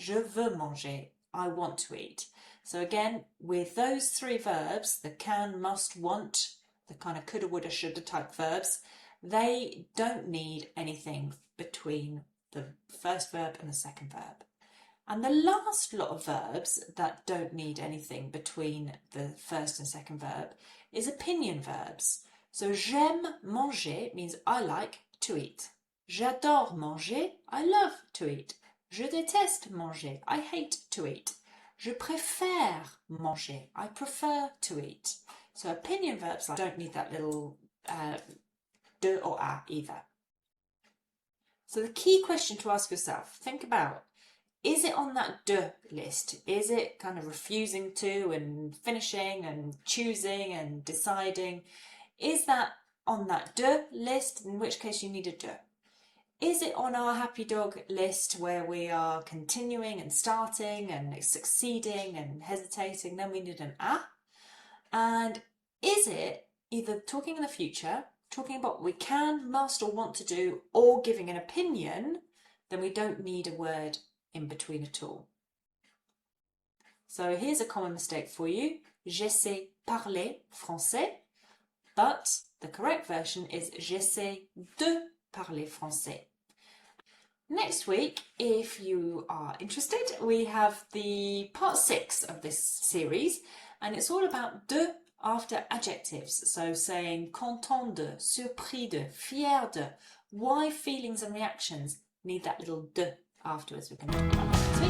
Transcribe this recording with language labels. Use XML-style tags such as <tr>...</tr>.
<fr>Je veux manger,</fr> <en>I want to eat. So again, with those three verbs, the can, must, want, the kind of coulda, woulda, shoulda type verbs, they don't need anything between the first verb and the second verb. And the last lot of verbs that don't need anything between the first and second verb is opinion verbs. So</en> <fr>j'aime manger</fr> <en>means I like to eat.</en> <fr>J'adore manger,</fr> <en>I love to eat.</en> <fr>Je déteste manger,</fr> <en>I hate to eat.</en> <fr>Je préfère manger,</fr> <en>I prefer to eat. So opinion verbs don't need that little de or a either. So the key question to ask yourself, think about, is it on that de list? Is it kind of refusing to and finishing and choosing and deciding? Is that on that de list, in which case you need a de? Is it on our happy dog list where we are continuing and starting and succeeding and hesitating? Then we need an a. And is it either talking in the future, talking about what we can, must, or want to do, or giving an opinion? Then we don't need a word in between at all. So here's a common mistake for you.</en> <fr>J'essaie parler français,</fr> <en>but the correct version is</en> <fr>j'essaie de parler français.</fr> <en>Next week, if you are interested, we have the part 6 of this series, and it's all about de after adjectives. So saying content de, surpris de, fier de, why feelings and reactions need that little de afterwards. We can talk about that.</en>